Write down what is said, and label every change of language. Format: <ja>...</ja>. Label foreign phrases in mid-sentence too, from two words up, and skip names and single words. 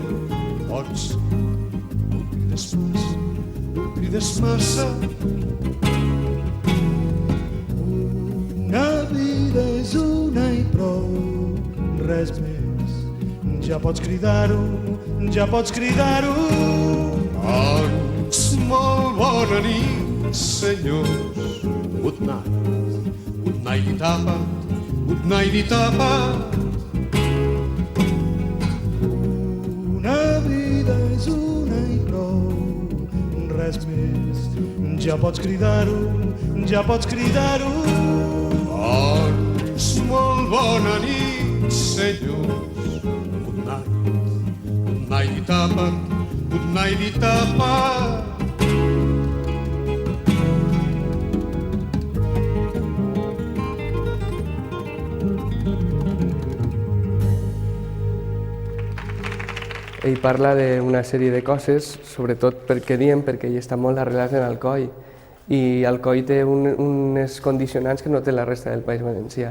<ca>Pots, no crides massa, una vida és una i prou, res més. Ja pots cridar-ho, ja pots cridar-ho. Doncs molt bona nit, senyors.</ca> <en>Good night, good night, tapa't, good night,</en> <ca>tapa't. Una vida és una i prou, res més. Ja pots cridar-ho, ja pots cridar-ho. Doncs molt bona nit, senyors.</ca> <en>Good night, tapa't, good night,</en> <ca>tapa't. Ell parla d'una sèrie de coses, sobretot perquè ell està molt arrelat en Alcoi, i Alcoi té unes condicionants que no té la resta del País Valencià.</ca>